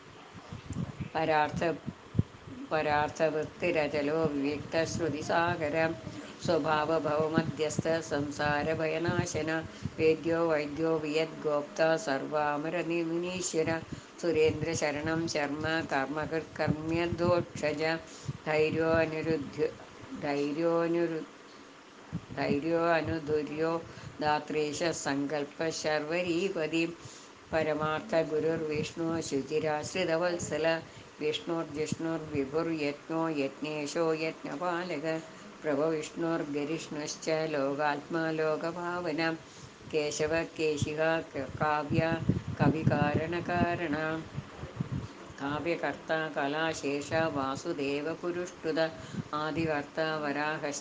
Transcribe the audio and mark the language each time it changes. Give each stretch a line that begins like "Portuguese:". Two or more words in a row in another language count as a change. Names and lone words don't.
Sanskrit: പരാർത്ഥവൃത്തിരചലോ വിവിക്തശ്രുതിസാഗരം സ്വഭാവഭവമധ്യസ്ഥ സംസാരഭയനാശന വേദ്യോ വൈദ്യോ വിയദ്ഗോപ്ത സർവാമരമുനീശ്വര സുരേന്ദ്രശരണം ശർമ്മ കർമ്മകൃത്കർമ്മ്യധോക്ഷജ ധൈര്യോനുധുര്യോ ധാത്രീശ സങ്കൽപ്പ ശർവരീപതി പരമാർത്ഥഗുരുർവിഷ്ണു ശുചിരാശ്രിതവത്സല വിഷ്ണുർജിഷ്ണുർവിഭുർയജ്ഞോ യജ്ഞേശോ യജ്ഞപാലക प्रभविष्णुर्गरिष्णुश्च लोकात्मा लोकभावना केशव केशिका काव्य कविकारणकारण काव्यकर्ता कलाशेष वासुदेवपुरुष्टुत आदिकर्ता वराहश्च